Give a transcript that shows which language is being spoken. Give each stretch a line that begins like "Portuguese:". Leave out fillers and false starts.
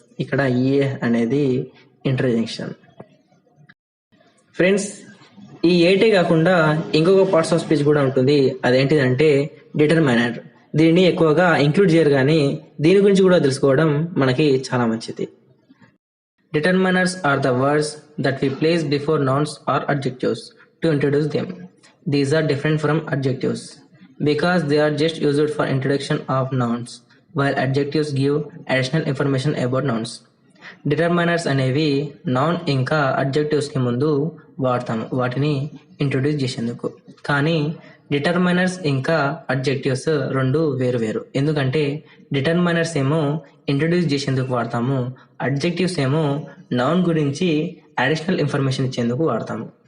Telugu: ఇక్కడ ఏ అనేది ఇంటర్జంక్షన్. ఫ్రెండ్స్, ఈ ఏటే కాకుండా ఇంకొక పార్ట్స్ ఆఫ్ స్పీచ్ కూడా ఉంటుంది, అదేంటిదంటే డిటర్మైనర్. దీన్ని ఎక్కువగా ఇంక్లూడ్ చేయరు కానీ దీని గురించి కూడా తెలుసుకోవడం మనకి చాలా మంచిది.
English: Determiners are the words that we place before nouns or adjectives to introduce them. These are different from adjectives because they are just used for introduction of nouns, while adjectives give additional information about nouns.
Telugu: Determiners అనేవి noun ఇంకా adjectives కి ముందు వాడతాము వాటిని introduce చేసేందుకు. కానీ determiners ఇంకా adjectives రెండు వేరు వేరు. ఎందుకంటే డిటర్మైనర్స్ ఏమో ఇంట్రొడ్యూస్ చేసేందుకు వాడతాము, అడ్జెక్టివ్స్ ఏమో నౌన్ గురించి అడిషనల్ ఇన్ఫర్మేషన్ ఇచ్చేందుకు వాడతాము.